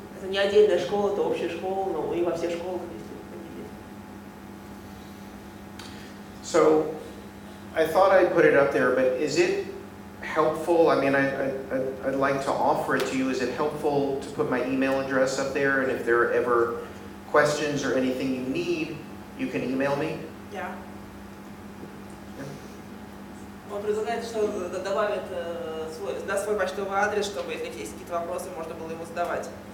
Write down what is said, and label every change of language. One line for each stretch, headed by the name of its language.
Russian: Это не отдельная школа, это общая школа, но и во всех школах есть.
English: So I thought I'd put it up there, but is it helpful? I mean, I'd like to offer it to you. Is it helpful to put my email address up there? And if there are ever questions or anything you need, you can email me. Yeah.
Russian: Он предлагает, что добавит даст свой почтовый адрес, чтобы если есть какие-то вопросы, можно было ему задавать.